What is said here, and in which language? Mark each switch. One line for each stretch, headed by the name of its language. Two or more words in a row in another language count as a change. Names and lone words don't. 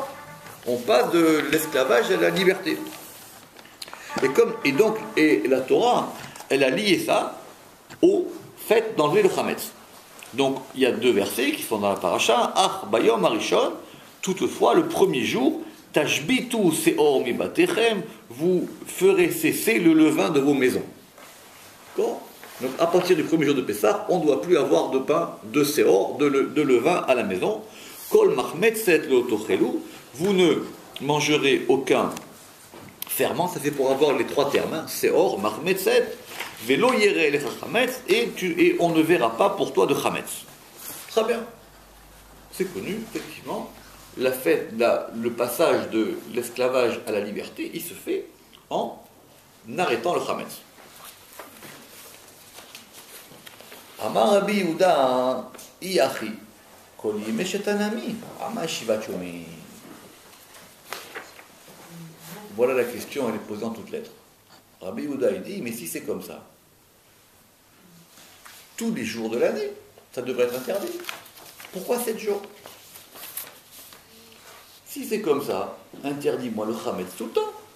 French: On passe de l'esclavage à la liberté. Et la Torah, elle a lié ça au fait d'enlever le Hametz. Donc, il y a 2 versets qui sont dans la paracha.
Hebrew: אך ביום הראשון,
French: toutefois, le premier jour,
Hebrew: תשביתו שאור מ בתיכם,
French: vous ferez cesser le levain de vos maisons. D'accord? Donc à partir du premier jour de Pessah, on ne doit plus avoir de pain de seor, de levain à la maison.
Hebrew: כל מחמצת לא תאכלו,
French: vous ne mangerez aucun ferment, ça c'est pour avoir les 3 termes, hein,
Hebrew: שאור, מחמצת, ולא יראה לך חמץ,
French: et on ne verra pas pour toi de chametz. Très bien. C'est connu, effectivement. La fête, le passage de l'esclavage à la liberté, il se fait en arrêtant le Hametz.
Hebrew: אמר רבי יהודה, יאכי, כל ימי שתנמי, אמר שבעת יומי.
French: Voilà la question, elle est posée en toutes lettres. Rabbi Yehuda, il dit, mais si c'est comme ça, tous les jours de l'année, ça devrait être interdit. Pourquoi 7 jours? Si c'est comme ça, interdis-moi le Hametz tout le temps.